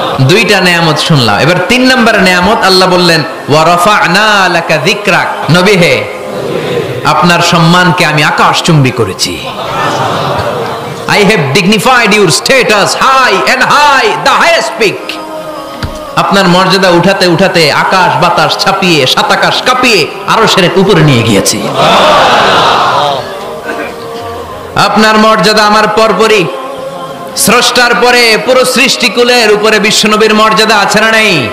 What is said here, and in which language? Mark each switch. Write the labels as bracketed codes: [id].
[bn] দুইটা নেয়ামত শুনলাম। এবার 3 নম্বর নেয়ামত আল্লাহ বললেন, [ar] ওয়া রাফা'না লাকা যিকরাক। [bn] নবী হে, আপনার সম্মানকে আমি আকাশচুম্বী করেছি। [en] I have dignified your status high and high, the highest peak. [bn] আপনার মর্যাদা উঠাতে উঠাতে আকাশ বাতাস ছাপিয়ে সাতাকাশ কাঁপিয়ে আরশের উপরে নিয়ে গিয়েছি। আপনার মর্যাদা আমার পরপরই, স্রষ্টার পরে পুরো সৃষ্টিকুলের উপরে বিশ্বনবীর মর্যাদা আছে না নাই?